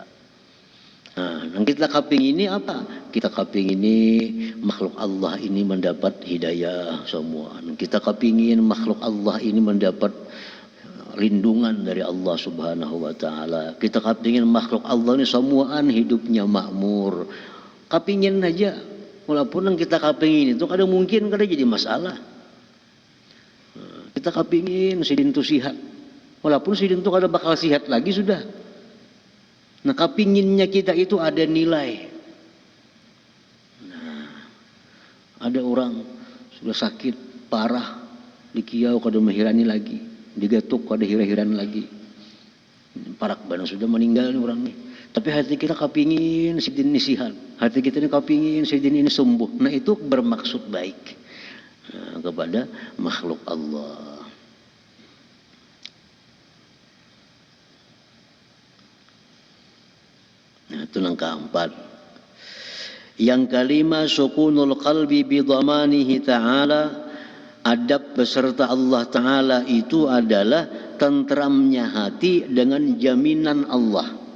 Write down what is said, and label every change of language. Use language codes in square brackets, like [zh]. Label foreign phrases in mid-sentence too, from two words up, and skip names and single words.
[id] Nah, yang kita kepingin ini apa? Kita kepingin ini makhluk Allah ini mendapat hidayah semua. Kita kepingin makhluk Allah ini mendapat lindungan dari Allah [ar] سبحانه وتعالى. [id] Kita kepingin makhluk Allah ini semuaan hidupnya makmur. Kepingin aja. Walaupun yang kita kepingin itu kadang mungkin kada jadi masalah. Kita kepingin sidin itu sihat. Walaupun sidin itu [bjn] kada bakal sihat lagi sudah. [id] Nah, kepinginnya kita itu ada nilai. Nah, ada orang sudah sakit parah, [bjn] dikiau kada menghirani lagi, digatuk kada hira-hiran lagi. [id] Parak banget sudah meninggal nih orang nih. Tapi hati kita kepingin sidin ini sihat. Hati kita ini kepingin sidin ini sembuh. Nah, itu bermaksud baik kepada makhluk Allah. Nah, itu yang keempat. Yang kelima, [ar] سكون القلب بضمانه تعالى. [id] Adab beserta Allah Ta'ala itu adalah tentramnya hati dengan jaminan Allah.